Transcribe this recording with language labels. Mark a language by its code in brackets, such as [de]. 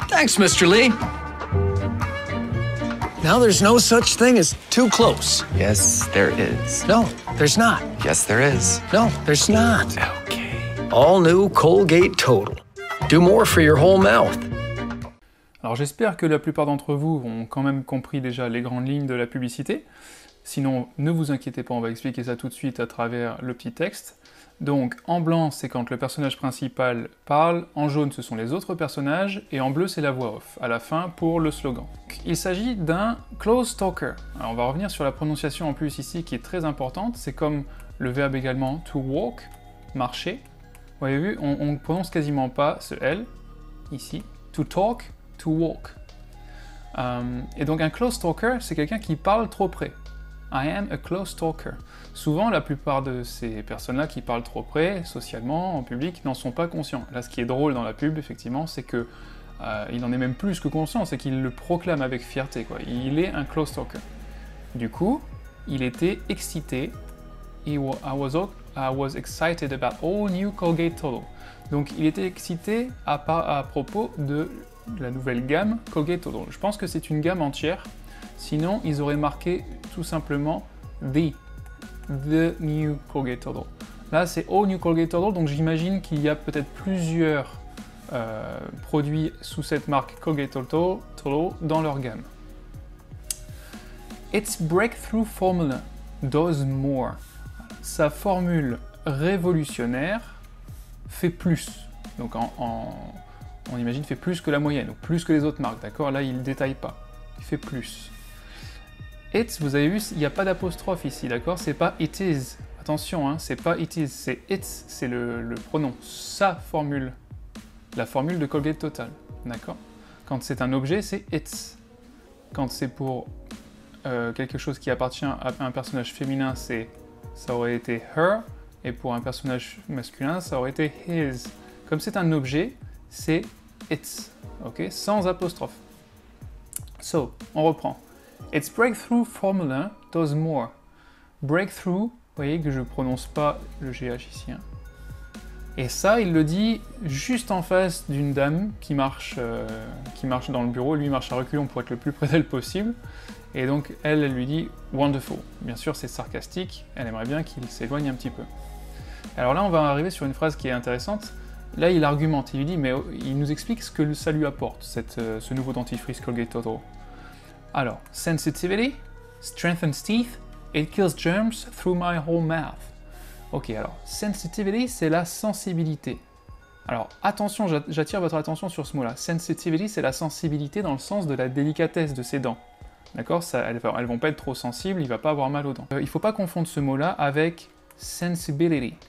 [en] Thanks, Mr. Lee. Now there's no such thing as too close. Yes, there is. No, there's not. Yes, there is. No, there's not. Okay. All new Colgate Total. Do more for your whole mouth. [fr] Alors j'espère que la plupart d'entre vous ont quand même compris déjà les grandes lignes de la publicité. Sinon, ne vous inquiétez pas, on va expliquer ça tout de suite à travers le petit texte. Donc, en blanc, c'est quand le personnage principal parle, en jaune, ce sont les autres personnages, et en bleu, c'est la voix off, à la fin, pour le slogan. Il s'agit d'un close talker. Alors, on va revenir sur la prononciation en plus ici, qui est très importante. C'est comme le verbe également to walk, marcher. Vous avez vu, on ne prononce quasiment pas ce L, ici. To talk, to walk. Et donc, un close talker, c'est quelqu'un qui parle trop près. [en] I am a close talker. [fr] Souvent, la plupart de ces personnes-là qui parlent trop près, socialement, en public, n'en sont pas conscients. Là, ce qui est drôle dans la pub, effectivement, c'est que il en est même plus que conscient, c'est qu'il le proclame avec fierté, quoi. Il est un close talker. Du coup, il était excité. [en] I was excited about all new Colgate Total. [fr] Donc, il était excité à propos de la nouvelle gamme Colgate Total. Je pense que c'est une gamme entière. Sinon, ils auraient marqué tout simplement The New Colgate Total. Là, c'est All New Colgate Total, donc j'imagine qu'il y a peut-être plusieurs produits sous cette marque Colgate Total dans leur gamme. [en] Its breakthrough formula does more. [fr] Sa formule révolutionnaire fait plus. Donc on imagine fait plus que la moyenne, ou plus que les autres marques, d'accord? Là, il ne détaille pas. Il fait plus. It's, vous avez vu, il n'y a pas d'apostrophe ici, d'accord? C'est pas it is. Attention, hein, c'est pas it is, c'est it's, c'est le pronom. Sa formule. La formule de Colgate Total, d'accord? Quand c'est un objet, c'est it's. Quand c'est pour quelque chose qui appartient à un personnage féminin, ça aurait été her, et pour un personnage masculin, ça aurait été his. Comme c'est un objet, c'est it's, ok? Sans apostrophe. So, on reprend. [en] Its breakthrough formula does more. [fr] Breakthrough, vous voyez que je prononce pas le GH ici. Hein. Et ça, il le dit juste en face d'une dame qui marche dans le bureau. Lui marche à reculons pour être le plus près d'elle possible. Et donc, elle lui dit « wonderful ». Bien sûr, c'est sarcastique. Elle aimerait bien qu'il s'éloigne un petit peu. Alors là, on va arriver sur une phrase qui est intéressante. Là, il argumente. Il lui dit, mais il nous explique ce que ça lui apporte, ce nouveau dentifrice Colgate Total. [en] Alors, sensitivity, strengthens teeth, it kills germs through my whole mouth. [fr] Ok, alors, sensitivity, c'est la sensibilité. Alors, attention, j'attire votre attention sur ce mot-là. Sensitivity, c'est la sensibilité dans le sens de la délicatesse de ses dents. D'accord? Elles vont pas être trop sensibles, il va pas avoir mal aux dents. Il faut pas confondre ce mot-là avec sensibility.